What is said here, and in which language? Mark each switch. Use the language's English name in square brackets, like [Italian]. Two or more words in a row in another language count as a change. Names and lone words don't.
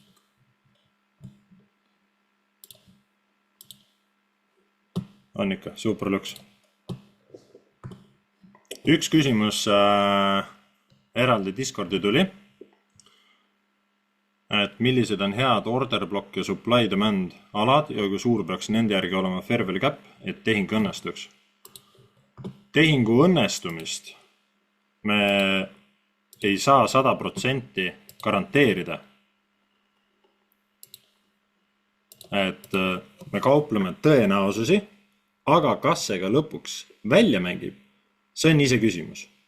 [Estonian] On ikka, super lõks. Üks küsimus eraldi Discordi tuli, et millised on head [English] order block [Estonian] ja [English] supply demand [Estonian] alad ja kui suur peaks nende järgi olema [English] fair value gap, [Estonian] et tehing õnnestuks. Tehingu õnnestumist me ei saa 100% garanteerida. Et me kaupleme tõenäosusi, aga kas see ka lõpuks välja mängib, see on ise küsimus.